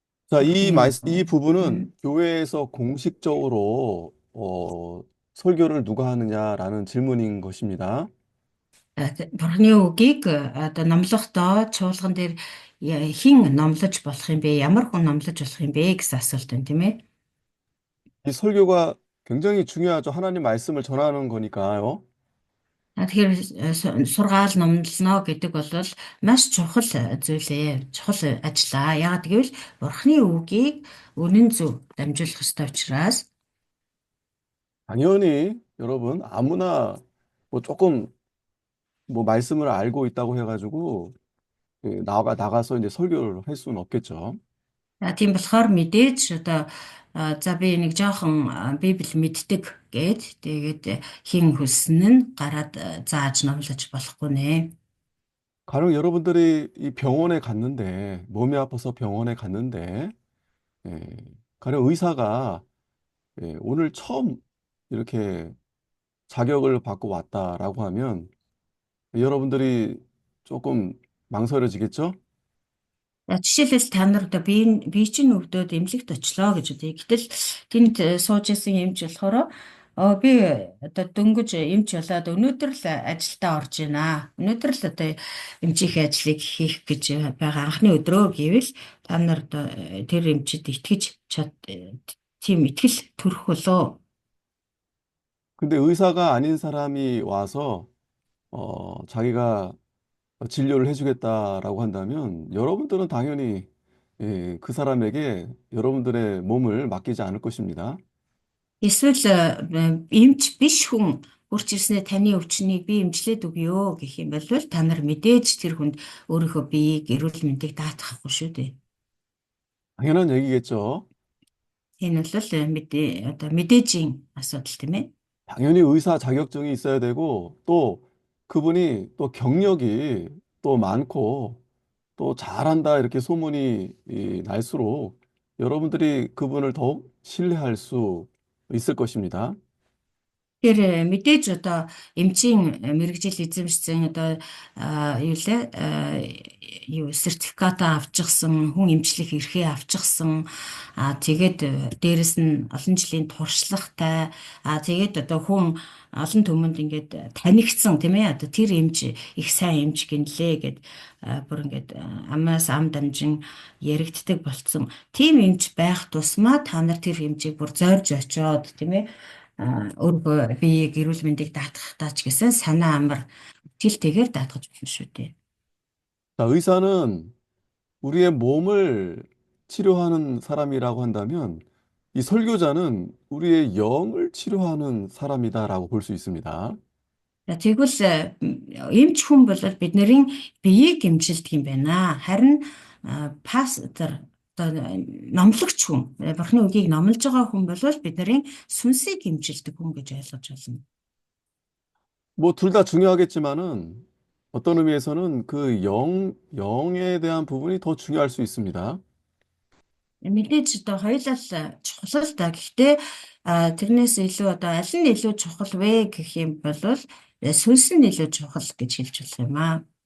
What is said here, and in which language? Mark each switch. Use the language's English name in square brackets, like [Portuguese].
[Korean] 자, 이 부분은 교회에서 공식적으로 설교를 누가 하느냐라는 질문인 것입니다. [Mongolian] Бурхны үгийг одоо номлохдоо чуулган дээр хэн номлож болох юм бэ? Ямар хүн номлож болох юм бэ гэсэн асуулт байна, тийм ээ. [Korean] 이 설교가 굉장히 중요하죠. 하나님 말씀을 전하는 거니까요. [Mongolian] Тэгэхээр сургаал номлоно гэдэг бол маш чухал зүйлээ, чухал ажиллаа. Яагаад гэвэл Бурхны үгийг үнэн зөв дамжуулах ёстой учраас [Korean] 당연히 여러분 아무나 뭐 조금 뭐 말씀을 알고 있다고 해가지고 나가서 이제 설교를 할 수는 없겠죠. [Mongolian] тийм болохоор мэдээж одоо за би нэг жоохон Библи мэддэг гэд тэгээд хин хүснэ нь гараад зааж номлож болохгүй нэ. [Korean] 가령 여러분들이 이 병원에 갔는데 몸이 아파서 병원에 갔는데 예, 가령 의사가 오늘 처음 이렇게 자격을 받고 왔다라고 하면 여러분들이 조금 망설여지겠죠? [Mongolian] Жишээлбэл та нар одоо би чинь өвдөд эмнэлэгт очлоо гэж үтэй. Гэтэл тэнд сууж исэн эмч болохоор би одоо дөнгөж эмч болоод өнөөдөр л ажилдаа орж байна. Өнөөдөр л одоо эмчийн ажлыг хийх гэж байгаа анхны өдрөө гэвэл та нар одоо тэр эмчид итгэж тийм итгэл төрөх болоо. [Korean] 근데 의사가 아닌 사람이 와서 자기가 진료를 해주겠다라고 한다면 여러분들은 당연히 그 사람에게 여러분들의 몸을 맡기지 않을 것입니다. [Mongolian] Эсвэл эмч биш хүн хурц ирснээр таны өвчнийг би эмчлээд өгье гэх юм бол та нар мэдээж тэр хүнд өөрийнхөө биеийг эрүүл мэндийг даатгахгүй шүү дээ. [Korean] 당연한 얘기겠죠. [Mongolian] Энэ бол одоо мэдээжийн асуудал тийм ээ. [Korean] 당연히 의사 자격증이 있어야 되고 또 그분이 또 경력이 또 많고 또 잘한다 이렇게 소문이 날수록 여러분들이 그분을 더욱 신뢰할 수 있을 것입니다. [Mongolian] Тэгэхээр мэдээж одоо эмчийн мэрэгжил эзэмшсэн одоо юу лээ юу сертификат авчихсан хүн эмчлэх эрхээ авчихсан тэгээд дээрэс нь олон жилийн туршлагатай тэгээд одоо хүн олон түмэнд ингээд танигдсан тийм ээ одоо тэр эмч их сайн эмч гинлээ гэд бүр ингээд амаас ам дамжин яригддаг болцсон тийм эмч байх тусмаа та нар тэр эмчийг бүр зорж очоод тийм ээ өөрийгөө биеийг эрүүл мэндийг даатгахтаа ч гэсэн санаа амар итгэлтэйгээр даатгаж болно шүү дээ. [Korean] 자, 의사는 우리의 몸을 치료하는 사람이라고 한다면 이 설교자는 우리의 영을 치료하는 사람이다라고 볼 수 있습니다. [Mongolian] За тэгвэл эмч хүн бол бидний биеийг эмчилдэг юм байна. Харин пастор одоо номлогч хүн бурхны үгийг номлож байгаа хүн бол бидний сүнсийг эмчилдэг хүн гэж ойлгож байна. [Korean] 뭐 둘 다 중요하겠지만은 어떤 의미에서는 그 영에 대한 부분이 더 중요할 수 있습니다. [Mongolian] Мэдээж одоо хоёулаа л чухал л да. Гэхдээ тэрнээс илүү одоо аль нь илүү чухал вэ гэх юм бол сүнс нь илүү чухал гэж хэлж болох юм аа.